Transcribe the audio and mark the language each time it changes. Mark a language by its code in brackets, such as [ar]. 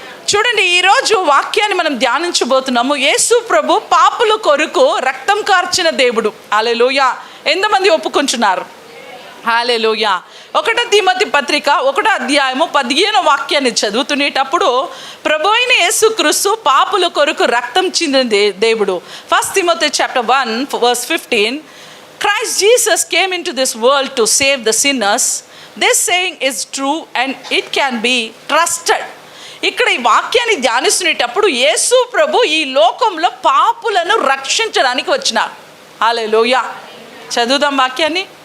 [te] చూడండి, ఈరోజు వాక్యాన్ని మనం ధ్యానించబోతున్నాము. యేసు ప్రభు పాపుల కొరకు రక్తం కార్చిన దేవుడు. హల్లెలూయా. ఎంతమంది ఒప్పుకుంటున్నారు? హల్లెలూయా. 1 తిమోతి పత్రిక 1వ అధ్యాయము 15వ వాక్యాన్ని చదువుతునేటప్పుడు ప్రభు అయిన యేసుక్రీస్తు పాపుల కొరకు రక్తం చిందిన దేవుడు. [en] 1 Timothy chapter 1 verse 15, Christ Jesus came into this world to save the sinners. This saying is true and it can be trusted. [te] ఇక్కడ ఈ వాక్యాన్ని ధ్యానిస్తునేటప్పుడు యేసు ప్రభు ఈ లోకంలో పాపులను రక్షించడానికి వచ్చినారు. హల్లెలూయా. చదువుదాం వాక్యాన్ని.